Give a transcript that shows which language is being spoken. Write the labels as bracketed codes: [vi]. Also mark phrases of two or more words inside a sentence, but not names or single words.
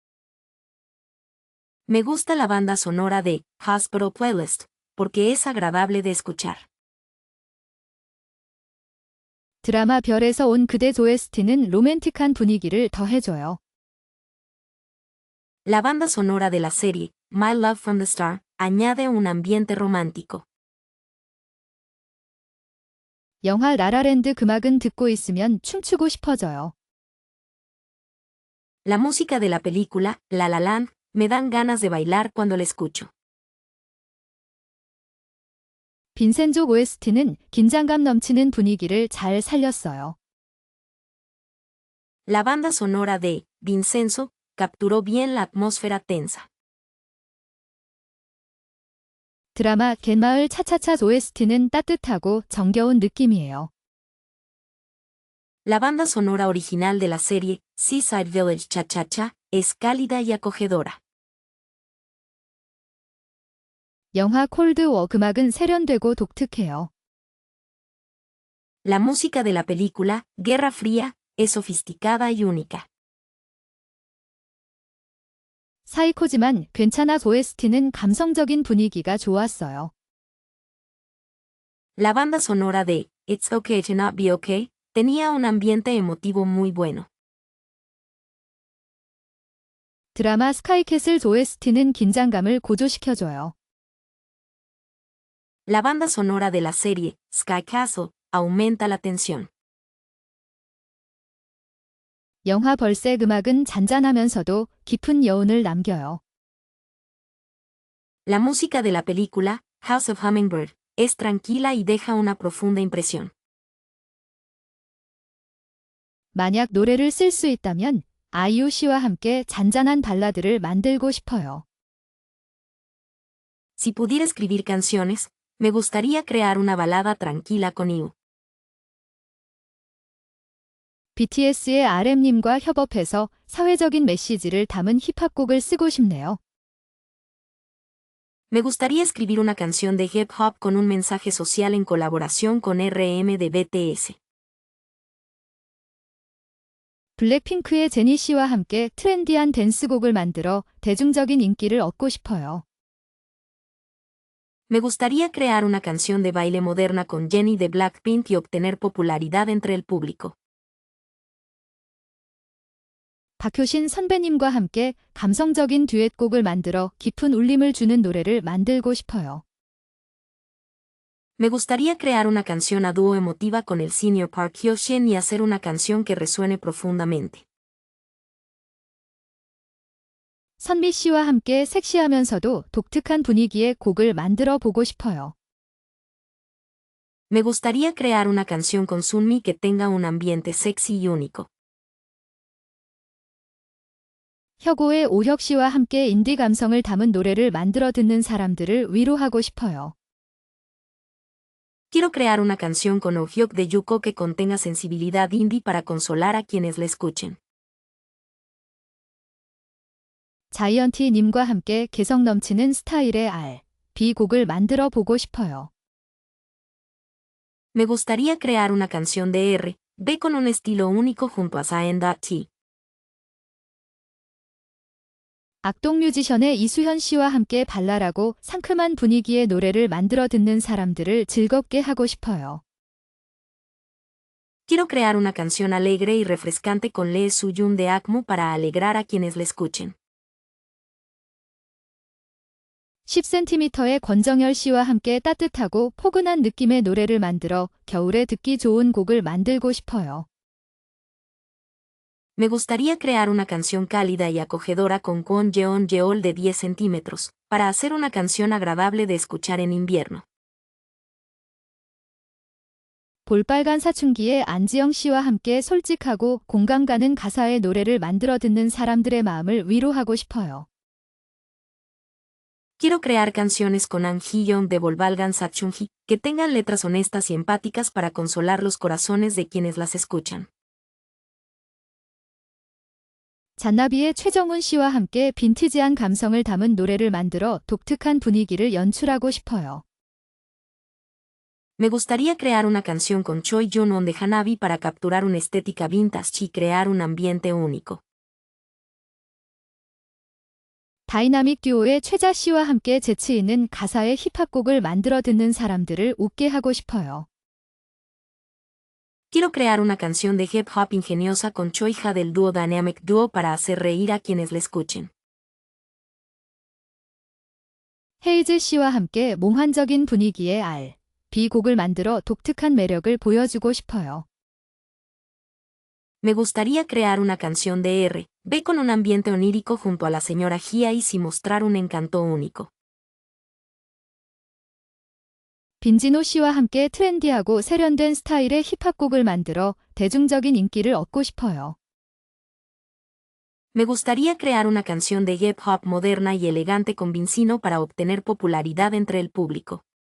[es] Me gusta la banda sonora de Hospital Playlist, porque es agradable de escuchar. [ko] 드라마 별에서 온 그대 OST는 로맨틱한 분위기를 더해줘요. [es] La banda sonora de la serie, My Love from the Star, añade un ambiente romántico. [ko] 영화 라라랜드 음악은 듣고 있으면 춤추고 싶어져요. [es] La música de la película, La La Land, me dan ganas de bailar cuando la escucho. [ko] 빈센족 OST는 긴장감 넘치는 분위기를 잘 살렸어요. [es] La banda sonora de Vincenzo capturó bien la atmósfera tensa. [ko] 드라마 갯마을 차차차 OST는 따뜻하고 정겨운 느낌이에요. [es] La banda sonora original de la serie, Seaside Village Cha Cha Cha, es cálida y acogedora. [ko] 영화 콜드워 음악은 세련되고 독특해요. [es] La música de la película, Guerra Fría, es sofisticada y única. [ko] 사이코지만 괜찮아 OST는 감성적인 분위기가 좋았어요. [es] La banda sonora de It's Okay to Not Be Okay tenía un ambiente emotivo muy bueno. [ko] 드라마 스카이캐슬 OST는 긴장감을 고조시켜줘요. [es] La banda sonora de la serie, Sky Castle, aumenta la tensión. [ko] 영화 벌새 음악은 잔잔하면서도 깊은 여운을 남겨요. [es] La música de la película, House of Hummingbird, es tranquila y deja una profunda impresión. [ko] 만약 노래를 쓸 수 있다면 아이유 씨와 함께 잔잔한 발라드를 만들고 싶어요. [es] Si pudiera escribir canciones, me gustaría crear una balada tranquila con IU. [ko] BTS의 RM님과 협업해서 사회적인 메시지를 담은 힙합곡을 쓰고 싶네요. [es] Me gustaría escribir una canción de hip hop con un mensaje social en colaboración con RM de BTS. [ko] 블랙핑크의 제니 씨와 함께 트렌디한 댄스곡을 만들어 대중적인 인기를 얻고 싶어요. [es] Me gustaría crear una canción de baile moderna con Jennie de Blackpink y obtener popularidad entre el público. [ko] 박효신 선배님과 함께 감성적인 듀엣곡을 만들어 깊은 울림을 주는 노래를 만들고 싶어요. [es] Me gustaría crear una canción a dúo emotiva con el senior Park Hyo-shin y hacer una canción que resuene profundamente. [ko] 선미 씨와 함께 섹시하면서도 독특한 분위기의 곡을 만들어 보고 싶어요. [es] Me gustaría crear una canción con Sunmi que tenga un ambiente sexy y único. [ko] 혁오의 오혁 씨와 함께 인디 감성을 담은 노래를 만들어 듣는 사람들을 위로하고 싶어요. [es] Quiero crear una canción con Oh-hyuk de Yuko que contenga sensibilidad indie para consolar a quienes la escuchen. [ko] 자이언티 님과 함께 개성 넘치는 스타일의 R&B 곡을 만들어 보고 싶어요. [es] Me gustaría crear una canción de R&B con un estilo único junto a Zayn.T. [ko] 악동 뮤지션의 이수현 씨와 함께 발랄하고 상큼한 분위기의 노래를 만들어 듣는 사람들을 즐겁게 하고 싶어요. [es] Quiero crear una canción alegre y refrescante con Lee Soo-yoon de AKMU para alegrar a quienes la escuchen. [ko] 10cm의 권정열 씨와 함께 따뜻하고 포근한 느낌의 노래를 만들어 겨울에 듣기 좋은 곡을 만들고 싶어요. [es] Me gustaría crear una canción cálida y acogedora con Kwon Jeon-yeol de 10 centímetros, para hacer una canción agradable de escuchar en invierno. [ko] 볼빨간 사춘기의 안지영 씨와 함께 솔직하고 공감 가는 가사의 노래를 만들어 듣는 사람들의 마음을 위로하고 싶어요. [es] Quiero crear canciones con An Hee-yeon de Bolbalgan Sachungi, que tengan letras honestas y empáticas para consolar los corazones de quienes las escuchan. [ko] 잔나비의 최정훈 씨와 함께 빈티지한 감성을 담은 노래를 만들어 독특한 분위기를 연출하고 싶어요. [es] Me gustaría crear una canción con Choi Jun-won de Hanabi para capturar una estética vintage y crear un ambiente único. [ko] 다이나믹 듀오의 최자 씨와 함께 재치 있는 가사의 힙합곡을 만들어 듣는 사람들을 웃게 하고 싶어요. [es] Quiero crear una canción de hip hop ingeniosa con Choiha del dúo Dynamic Duo para hacer reír a quienes la escuchen. [ko] 헤이즈 씨와 함께 몽환적인 분위기의 R&B 곡을 만들어 독특한 매력을 보여주고 싶어요. [es] Me gustaría crear una canción de R&B con un ambiente onírico junto a la señora Giais y mostrar un encanto único. [ko] 빈지노 씨와 함께 트렌디하고 세련된 스타일의 힙합곡을 만들어 대중적인 인기를 얻고 싶어요. [es] Me gustaría crear una canción de hip hop moderna y elegante con Vincino para obtener popularidad entre el público.